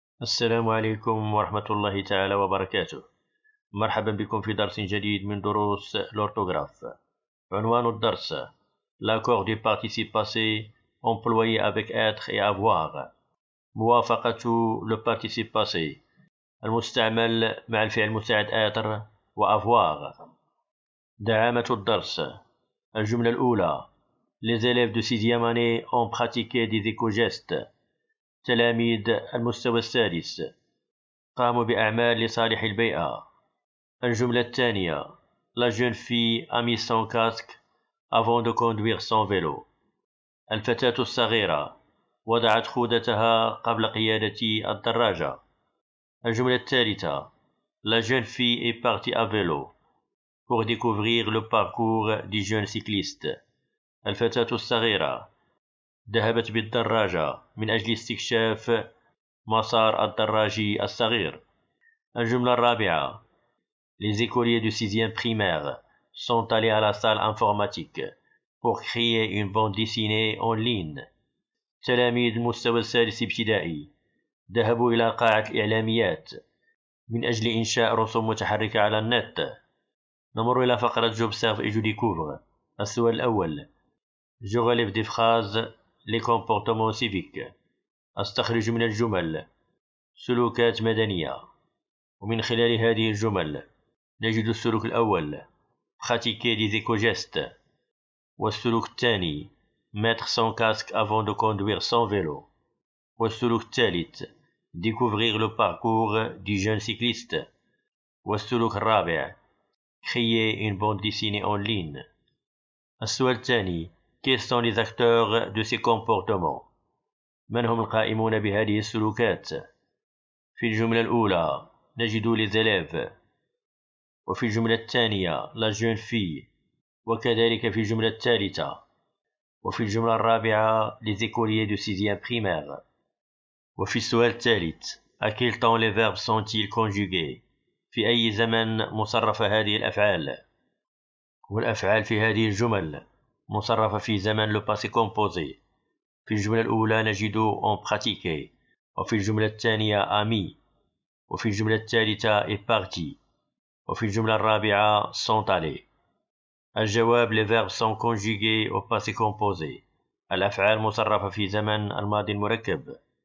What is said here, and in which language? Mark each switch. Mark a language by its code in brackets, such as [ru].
[ar] السلام عليكم ورحمة الله تعالى وبركاته. مرحبا بكم في درس جديد من دروس l'orthographe. عنوان الدرس [fr] l'accord du participe passé employé avec être et avoir. [ar] موافقة le participe passé المستعمل مع الفعل المساعد être وavoir. دعامة الدرس. الجملة الأولى: [fr] Les élèves de 6e année ont pratiqué des éco-gestes. [ar] تلاميذ المستوى السادس قاموا بأعمال لصالح البيئة. الجملة الثانية: [fr] La jeune fille a mis son casque avant de conduire son vélo. [ar] الفتاة الصغيرة وضعت خوذتها قبل قيادة الدراجة. الجملة الثالثة: [fr] La jeune fille est partie à vélo pour découvrir le parcours du jeune cycliste. [ar] الفتاة الصغيرة ذهبت بالدراجة من أجل استكشاف مسار الدراجي الصغير. الجملة الرابعة: [fr] Les écoliers du 6e primaire sont allés à la salle informatique pour créer une bande dessinée en ligne. [ar] تلاميذ المستوى السادس ابتدائي ذهبوا إلى قاعة الإعلاميات من أجل إنشاء رسوم متحركة على النت. نمر إلى فقرة [fr] j'observe et je découvre. [ar] السؤال الأول: [fr] Je relève des phrases les comportements civiques. [ar] أستخرج من الجمل سلوكات مدنية، ومن خلال هذه الجمل نجد السلوك الأول [fr] pratiquer des éco-gestes، [ar] والسلوك الثاني [fr] mettre son casque avant de conduire son vélo، [ar] والسلوك الثالث [fr] découvrir le parcours du jeune cycliste، [ar] والسلوك الرابع [fr] créer une bande dessinée en ligne. [ar] السؤال الثاني: [fr] Quels sont les acteurs de ces comportements؟ [ar] من هم القائمون بهذه السلوكات؟ في الجملة الأولى نجد [fr] les élèves، [ar] وفي الجملة الثانية [fr] la jeune fille، [ar] وكذلك في الجملة الثالثة، وفي الجملة الرابعة [fr] les écoliers de 6e primaire. [ar] وفي السؤال الثالث: [fr] à quel temps les verbes sont-ils conjugués؟ [ar] في أي زمن مصرفة هذه الأفعال؟ والأفعال في هذه الجمل مصرفة في زمن [fr] le passé composé. [ar] في الجملة الأولى نجد [fr] en pratiqué، [ar] وفي الجملة الثانية ami، وفي الجملة الثالثة [fr] est parti، [ar] وفي الجملة الرابعة [fr] sont allés. [ar] الجواب: [fr] les verbes sont conjugués au passé composé. [ar] الأفعال مصرفة في زمن الماضي المركب.